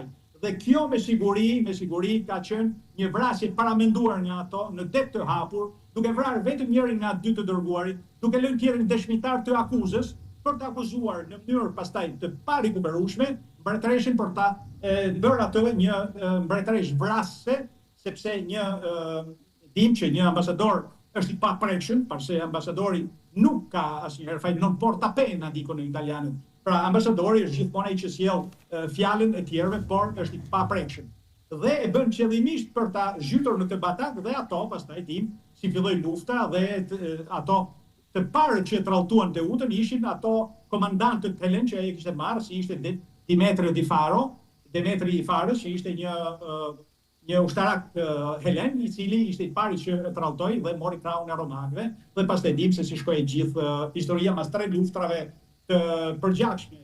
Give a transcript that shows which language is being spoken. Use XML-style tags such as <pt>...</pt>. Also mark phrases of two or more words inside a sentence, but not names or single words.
<sq>Dhe kjo me siguri ka qenë një vrasje paramenduar nga ato në det të hapur, duke vrarë vetëm njërin nga dy të dërguarit, duke lënë tjerën dëshmitar të akuzës për të akuzuar në mënyrë pastaj të parikuperueshme mbretëreshin për ta bërë atë një mbretëresh vrasëse, sepse dim që një ambasador është i paprekshëm, pasi ambasadori nuk ka asnjëherë fajin</sq> <it>non porta pena,</it> <sq>dikon në italianët. Pra ambasadori është gjithmonë ai që sjell fjalën e tjerëve, por është i paprekshëm. Dhe e bën qëllimisht për ta zhytur në të batak dhe ato pastaj dim si filloi lufta dhe ato të parë që tralltuan Teutën ishin ato komandantët helen që ai kishte marrë, si ishte Demetrio di Faro, Demetri i Faros, që ishte një ushtarak helen, i cili ishte i pari që tralltoi dhe mori krahun e romakëve, dhe pastaj dim se si shkoi gjithë historia mas 3 luftrave të përgjithshme.</sq>